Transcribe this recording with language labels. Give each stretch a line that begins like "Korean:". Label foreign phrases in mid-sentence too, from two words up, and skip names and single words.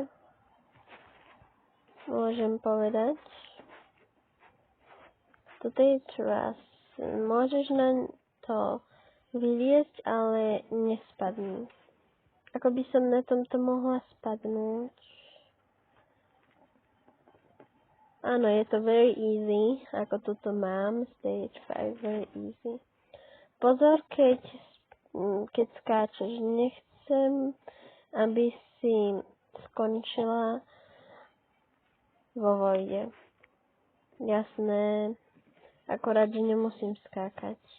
Slovak: Môžem povedať. Toto je trust. Môžeš na to vyliesť, ale nespadni. Ako by som na tomto mohla spadnúť. Áno, je to
English: very easy.
Slovak: Ako toto mám.
English: Stage 5, very easy.
Slovak: Pozor, keď skáčeš. Nechcem, aby si skončila vo vojde. Jasné. Akorát, že nemusím skákať.